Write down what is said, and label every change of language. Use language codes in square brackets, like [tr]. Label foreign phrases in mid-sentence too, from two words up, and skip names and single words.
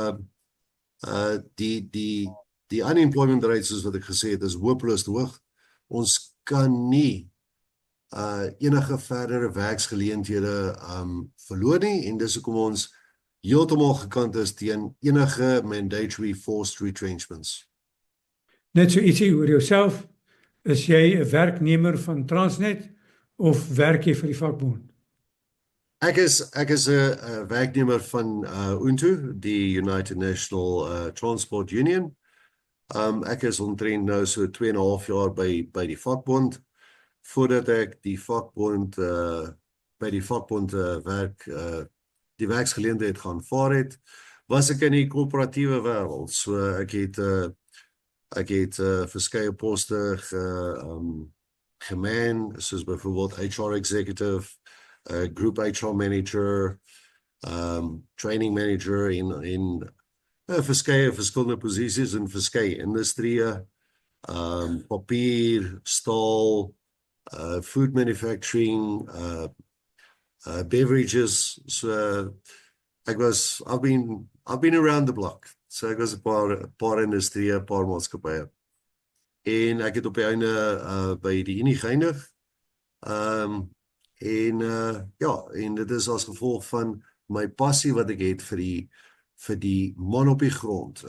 [af] Die [en] unemployment rate, [af] soos wat ek gesê het, is hopeloos hoog. Ons kan nie enige verdere werksgeleenthede verloor nie en dis hoekom ons heeltemal gekant is teen enige [en] mandatory forced retrenchments. [af] Net so ietsie oor jouself. Is jy 'n werknemer van Transnet of werk jy vir die vakbond? Ek is 'n werknemer van UNTU, die United National Transport Union. Ek is omtrent nou so 2,5 jaar by die vakbond. Voordat ek die vakbond by die vakbond werk die werksgeleentheid gaan vaar het, was ek in die korporatiewe wêreld. So ek het verskeie poste geman, soos byvoorbeeld [en] HR executive, group HR manager, training manager [af] in verskeie verskillende posisies in verskeie industrieë, papier, staal, [en] food manufacturing, beverages. So I've been around the block. [af] So ek was 'n paar industrieë, 'n paar maatskappye. En ek het op die einde by die Unie geëindig. En dit is as gevolg van my passie wat ek het vir die man op die grond.